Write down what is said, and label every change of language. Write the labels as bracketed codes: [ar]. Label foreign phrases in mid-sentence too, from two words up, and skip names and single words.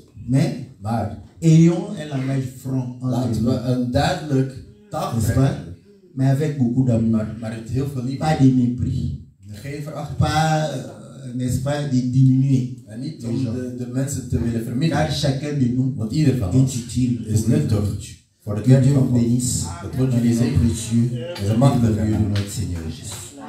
[nl] Maar [fr] Ayons un langage franc [nl] laten we een duidelijk taalgebruik [fr] N'est-ce pas? [nl] hebben. [fr] mais avec beaucoup d'amour. [nl] Maar met heel veel liefde. [fr] Pas de mépris. [nl] Geen verachting. [fr] Pas, n'est-ce pas, de diminuer. [nl] En niet om de mensen te willen verminderen. [fr] Car chacun de nous [nl] Want ieder van [fr] est [nl] ons [fr] utile. [nl] is nuttig voor het [fr] Que [nl] werk [fr] Dieu [nl] van [fr] vous [nl] God. [fr] bénisse. [nl] Dat wordt jullie [fr] Au nom [nl] zegen. [fr] précieux [nl] En ze mag [fr] de [nl] de [fr] notre Seigneur Jésus.